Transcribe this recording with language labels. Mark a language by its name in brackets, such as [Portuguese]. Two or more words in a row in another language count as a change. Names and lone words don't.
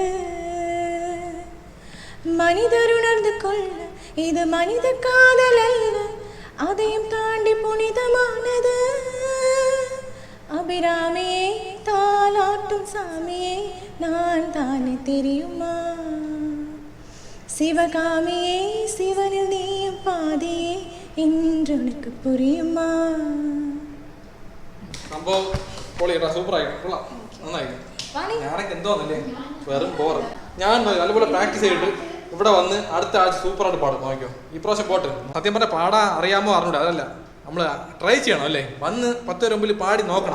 [Tamil] மனிதர் உணர்ந்து கொள்ள இது மனித காதல் அல்ல, அதையும் தாண்டி புனிதமானது, அபிராமியே தாலாட்டும் சாமியே நான் தானே தெரியுமா, சிவகாமியே சிவனில் நீயும் பாதியே இன்று உனக்கு புரியுமா. [Malayalam] സംഭവം പൊളിയാ, സൂപ്പറായിട്ട് കൊള്ളാം, നന്നായി. ഞാനൊക്കെ എന്തോന്നല്ലേ വെറും ബോറ്. ഞാൻ നല്ലപോലെ പ്രാക്ടീസ് ചെയ്തിട്ട് ഇവിടെ വന്ന് അടുത്ത ആഴ്ച സൂപ്പറായിട്ട് പാടും. നോക്കിയോ, ഈ പ്രാവശ്യം പോട്ട്. സത്യം പറഞ്ഞാൽ പാടാൻ അറിയാമോ അറിഞ്ഞൂടെ, അതല്ല നമ്മൾ ട്രൈ ചെയ്യണം അല്ലേ, വന്ന് 10 പേര് മുമ്പിൽ പാടി നോക്കണം.